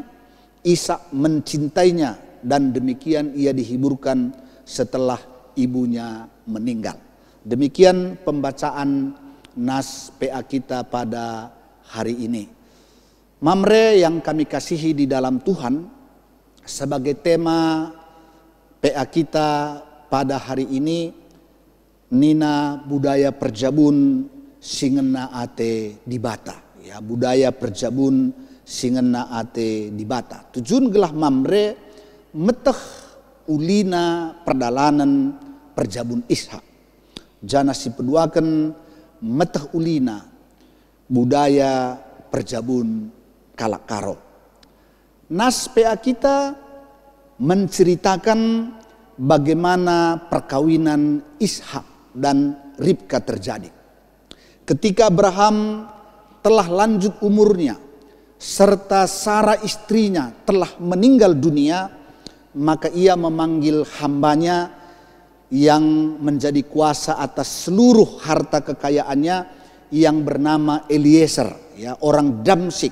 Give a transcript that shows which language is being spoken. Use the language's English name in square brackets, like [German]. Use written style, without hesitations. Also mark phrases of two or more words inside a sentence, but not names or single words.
[Indonesian] Ishak mencintainya dan demikian ia dihiburkan setelah ibunya meninggal. Demikian pembacaan nas PA kita pada hari ini. Mamre yang kami kasihi di dalam Tuhan, sebagai tema PA kita pada hari ini, [Batak Karo] Nina budaya perjabun singena ate di bata. Ya, budaya perjabun singena ate di bata. Tujuan gelah mamre meteh ulina perdalanan perjabun Ishak. Jana si peduakan meteh ulina budaya perjabun kalak karo. [Indonesian] Nas PA kita menceritakan bagaimana perkawinan Ishak dan Ribka terjadi. Ketika Abraham telah lanjut umurnya serta Sarah istrinya telah meninggal dunia, maka ia memanggil hambanya yang menjadi kuasa atas seluruh harta kekayaannya yang bernama Eliezer, ya, orang Damsik.